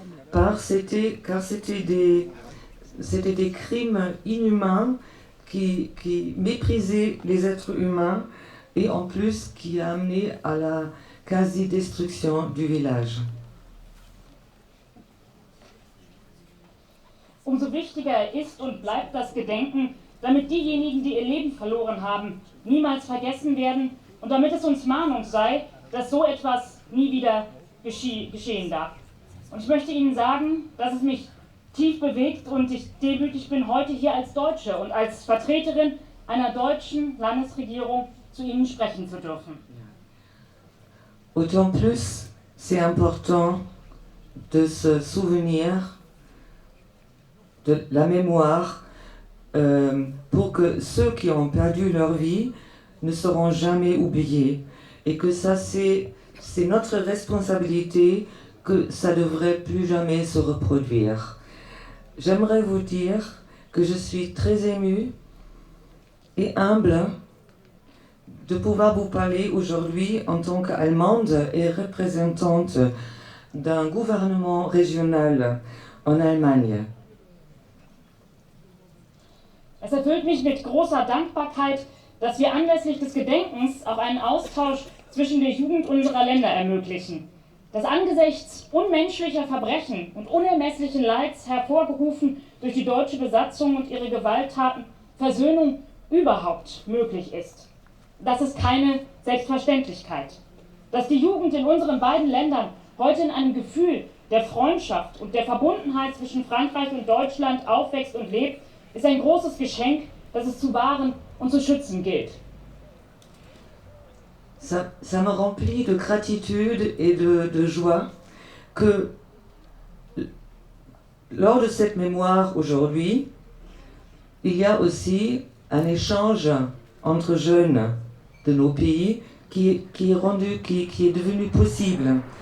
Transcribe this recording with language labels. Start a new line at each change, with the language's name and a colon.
French: Car c'était des crimes inhumains qui méprisaient les êtres humains et en plus qui a amené à la quasi-destruction du village.
German: Umso wichtiger ist und bleibt das Gedenken, damit diejenigen, die ihr Leben verloren haben, niemals vergessen werden und damit es uns Mahnung sei, dass so etwas nie wieder geschehen darf. Und ich möchte Ihnen sagen, dass es mich tief bewegt und ich demütig bin, heute hier als Deutsche und als Vertreterin einer deutschen Landesregierung zu Ihnen sprechen zu dürfen.
French: Autant plus, c'est important de se souvenir de la mémoire pour que ceux qui ont perdu leur vie ne seront jamais oubliés et que ça c'est notre responsabilité, que ça ne devrait plus jamais se reproduire. J'aimerais vous dire que je suis très émue et humble de pouvoir vous parler aujourd'hui en tant qu'Allemande et représentante d'un gouvernement régional en Allemagne.
German: Es erfüllt mich mit großer Dankbarkeit, dass wir anlässlich des Gedenkens auch einen Austausch zwischen der Jugend unserer Länder ermöglichen. Das angesichts unmenschlicher Verbrechen und unermesslichen Leids hervorgerufen durch die deutsche Besatzung und ihre Gewalttaten Versöhnung überhaupt möglich ist. Das ist keine Selbstverständlichkeit. Dass die Jugend in unseren beiden Ländern heute in einem Gefühl der Freundschaft und der Verbundenheit zwischen Frankreich und Deutschland aufwächst und lebt, ist ein großes Geschenk, das es zu wahren und zu schützen gilt.
French: Ça me remplit de gratitude et de joie que lors de cette mémoire aujourd'hui, il y a aussi un échange entre jeunes de nos pays qui est devenu possible.